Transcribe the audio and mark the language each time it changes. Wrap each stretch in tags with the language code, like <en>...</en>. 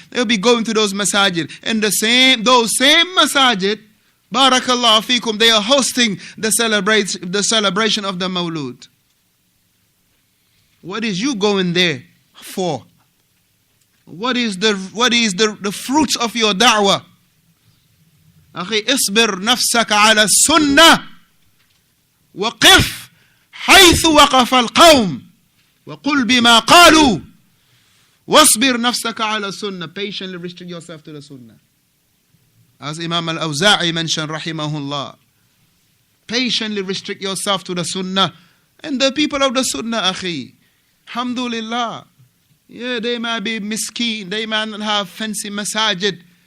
<en>They'll be going to those masajid. And those same masajid, barakallahu fikum, they are hosting the celebration of the Mawlud. What is you going there for? What is the fruits of your da'wah?</en> <ar>أخي اصبر نفسك على السنة وقف حيث وقف القوم وقل بما قالوا واصبر نفسك على السنة.</ar> <en>Patiently restrict yourself to the sunnah. As Imam al-Awza'i mentioned, rahimahullah. Patiently restrict yourself to the sunnah. And the people of the sunnah, akhi, alhamdulillah. Yeah, they might be miskeen. They might not have fancy masajid.</en>